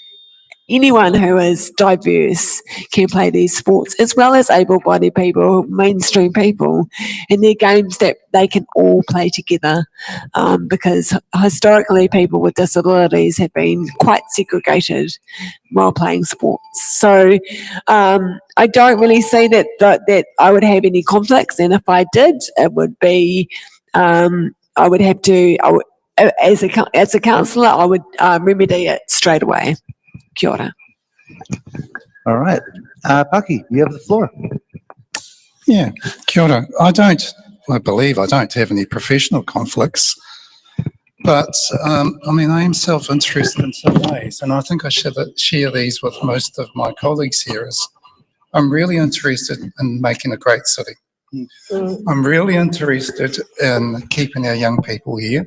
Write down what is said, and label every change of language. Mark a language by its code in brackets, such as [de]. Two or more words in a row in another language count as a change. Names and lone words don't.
[en] Anyone who is diverse can play these sports, as well as able-bodied people, mainstream people, and they're games that they can all play together, because historically people with disabilities have been quite segregated while playing sports. So I don't really see that I would have any conflicts, and if I did, it would be I would have to, as a councillor, I would remedy it straight away. [mi] Kia ora. [en] All right. Paki, you have the floor. Yeah, [mi] kia ora. [en] I believe I don't have any professional conflicts, but I am self-interested in some ways, and I think I should share these with most of my colleagues here. Is I'm really interested in making a great city. I'm really interested in keeping our young people here.